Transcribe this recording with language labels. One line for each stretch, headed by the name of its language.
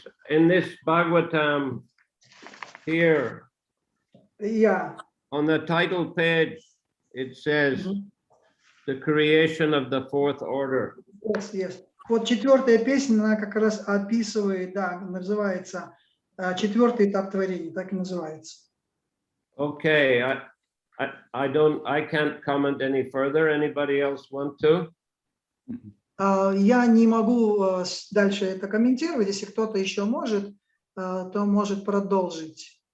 English: in this Bhagavatam here, Yeah. on the title page, it says the creation of the fourth order. Yes, yes.
Russian: Вот четвертая песня, она как раз описывает, да, называется четвертый этап творения, так и называется.
English: Okay, I can't comment any further. Anybody else want to?
Russian: Я не могу дальше это комментировать. Если кто-то еще может, то может продолжить.